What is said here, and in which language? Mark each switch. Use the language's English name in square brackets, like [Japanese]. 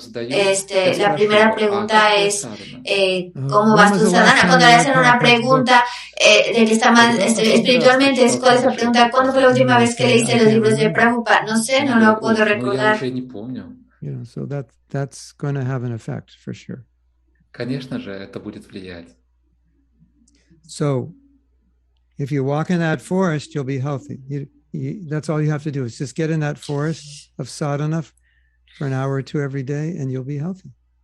[Spanish] La primera pregunta es ¿cómo vas tu sadhana? Cuando le hacen una pregunta de que está mal espiritualmente, ¿cuál es la pregunta? ¿Cuándo fue la última vez que leíste los libros de Prabhupada? No sé, no lo puedo recordar. [English] So that's going to have an effect for sure. [Russian] Конечно же, это будет влиять. [English] So if you walk in that forest, you'll be healthy. That's all you have to do is just get in that forest of sadhana for an hour or two every day, and you'll be healthy.